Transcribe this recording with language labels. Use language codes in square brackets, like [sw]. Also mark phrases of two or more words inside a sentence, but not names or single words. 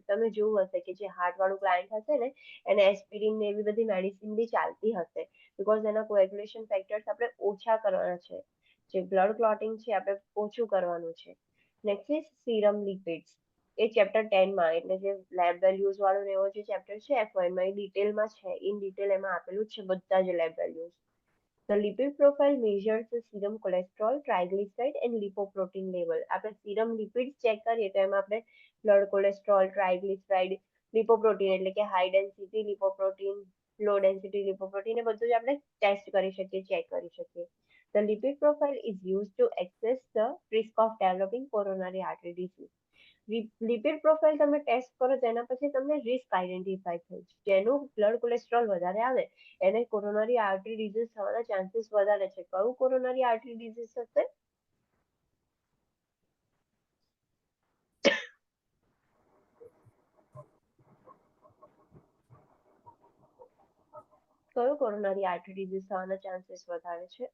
[gu] તમે જોયું હશે કે જે હાર્ટ વાળું ક્લાયન્ટ હશે ને એને એસ્પિરિન ને એવી બધી મેડિસિન બી ચાલતી હશે, બીકોઝ એના [en] coagulation factors [gu] આપણે ઓછા કરવાના છે. જે [en] blood clotting [gu] છે આપણે ઓછું કરવાનું છે. [en] next is serum lipids. [gu] એ ચેપ્ટર 10 માં, એટલે જે [en] lab values [gu] વાળો એવો જે ચેપ્ટર છે F1 માં, એ ડિટેલમાં છે. [en] in detail [gu] એમાં આપેલું છે બધા જ [en] lab values. The lipid profile measures the serum cholesterol, triglyceride and lipoprotein level. [gu] આપણે [en] serum lipids [gu] ચેક કરીએ તો એમાં આપણે [en] blood cholesterol, triglyceride, lipoprotein [gu] એટલે કે [en] high density lipoprotein, low density lipoprotein, [gu] એ બધું જ આપણે ટેસ્ટ કરી શકીએ, ચેક કરી શકીએ. [en] The lipid profile is used to assess the risk of developing coronary artery disease. lipid profile [gu] તમે ટેસ્ટ કરો તેના પછી તમને [en] risk identify [gu] થાય. જેનું [en] blood cholesterol [gu] વધારે આવે એને [en] coronary artery disease [gu] થવાના ચાન્સીસ વધારે છે. કયું [en] coronary artery disease [gu] થશે? કયું [en] coronary artery disease [gu] થવાના ચાન્સીસ વધારે છે?